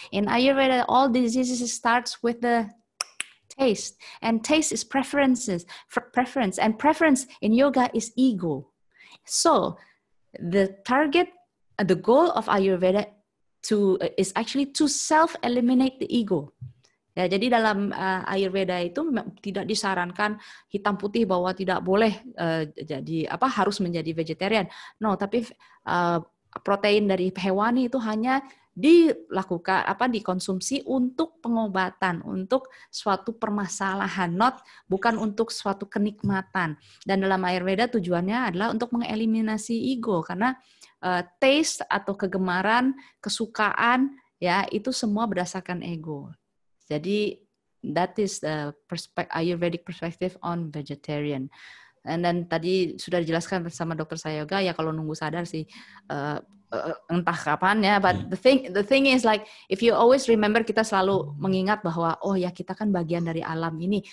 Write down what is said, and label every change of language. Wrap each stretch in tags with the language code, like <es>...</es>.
<en>In Ayurveda, all diseases starts with the taste, and taste is preference, and preference in yoga is ego. So the target, the goal of Ayurveda is actually to self-eliminate the ego.</en> <id>Ya, jadi dalam Ayurveda itu tidak disarankan hitam putih bahwa tidak boleh harus menjadi vegetarian. No, tapi protein dari hewani itu hanya dikonsumsi untuk pengobatan, untuk suatu permasalahan, bukan untuk suatu kenikmatan. Dan dalam Ayurveda tujuannya adalah untuk mengeliminasi ego, karena taste atau kegemaran, kesukaan, ya itu semua berdasarkan ego.</id> <en>Jadi that is the Ayurvedic perspective on vegetarian. And then</en> <id>tadi sudah dijelaskan bersama Dr. Sayoga, ya kalau nunggu sadar sih entah kapan ya.</id> <en>But the thing is like, if you always remember,</en> <id>kita selalu mengingat bahwa oh ya kita kan bagian dari alam ini.</id>